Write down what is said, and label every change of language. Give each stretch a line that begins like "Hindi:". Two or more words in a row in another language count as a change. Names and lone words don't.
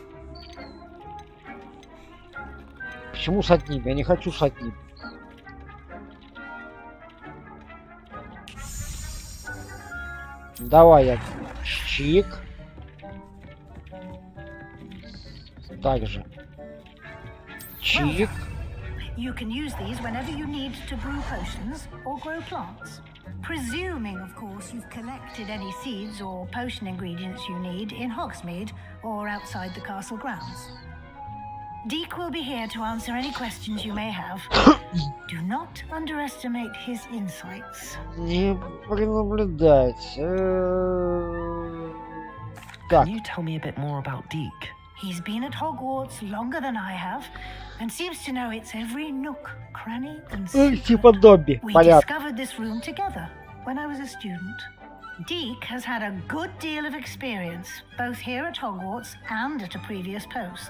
Russian: Почему с одним? Я не хочу с одним. Давай я чик. Также. Чик.
English: You can use these whenever you need to brew potions or grow plants. Presuming, of course, you've collected any seeds or potion ingredients you need in Hogsmeade or outside the castle grounds. Deek will be here to answer any questions you may have. Do not underestimate his insights.
Russian: Не пренаблюдать.
English: Can you tell me a bit more about Deek? He's been at Hogwarts longer than I have, and seems to know its every nook, cranny, and secret.
Russian: Типа Добби,
English: We
Russian: понятно.
English: discovered this room together when I was a student. Deek has had a good deal of experience, both here at Hogwarts and at a previous post.